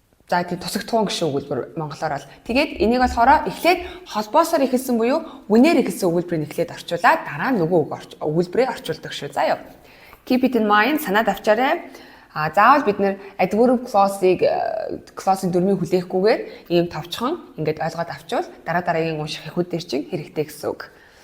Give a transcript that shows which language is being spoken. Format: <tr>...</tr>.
<mn>За тийм тусагтуун гişүү өгүүлбэр монголоор бол. Тэгээд энийг болохоор эхлээд холбоосоор ихэлсэн буюу үнээр ихэлсэн өгүүлбэрийг эхлээд орчуулаад дараа нь нөгөө өгүүлбэрээ орчуулдаг шүү. За ёо.</mn> <en>Keep it in mind</en> <mn>санаад авчаарай. Заавал бид нэр adverb clause-ийн дүрмийг хүлээхгүйгээр ийм товчхон ингээд ойлгоод авчвал дараагийн унших эхүүд дээр чинь хэрэгтэй гэсэн үг.</mn>